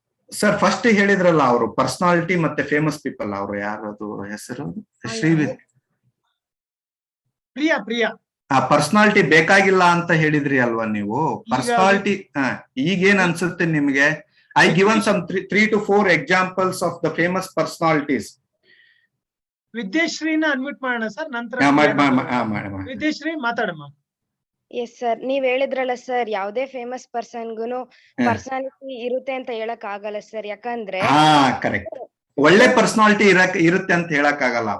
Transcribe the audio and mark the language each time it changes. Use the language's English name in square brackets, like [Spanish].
[Kannada] Sir, first ಹೇಳಿದ್ರಲ್ಲ ಅವರು personality ಮತ್ತೆ ಫೇಮಸ್ ಪೀಪಲ್. ಅವರು ಯಾರದು ಹೆಸರು? ಪ್ರಿಯಾ. ಪರ್ಸನಾಲಿಟಿ ಬೇಕಾಗಿಲ್ಲ ಅಂತ ಹೇಳಿದ್ರಿ ಅಲ್ವಾ ನೀವು? ಪರ್ಸನಾಲಿಟಿ ಈಗೇನ್ ಅನ್ಸುತ್ತೆ ನಿಮ್ಗೆ? [English] I given some 3 to 4 examples of the famous personalities. [Kannada] ವಿದ್ಯಾಶ್ರೀನ unmute ಮಾಡೋಣ ಸರ್, ನಂತರ ವಿದ್ಯಾಶ್ರೀ ಮಾತಾಡಮ್ಮ. ಎಸ್ ಸರ್, ನೀವ್ ಹೇಳಿದ್ರಲ್ಲ ಸರ್, ಯಾವ್ದೇ ಫೇಮಸ್ ಪರ್ಸನ್ಗುನು ಪರ್ಸನಾಲಿಟಿ ಇರುತ್ತೆ ಅಂತ ಹೇಳಕ್ ಆಗಲ್ಲ ಸರ್. ಯಾಕಂದ್ರೆ ಕರೆಕ್ಟ್, ಒಳ್ಳೆ ಪರ್ಸನಾಲಿಟಿ ಇರುತ್ತೆ ಅಂತ ಹೇಳಕ್ ಆಗಲ್ಲ.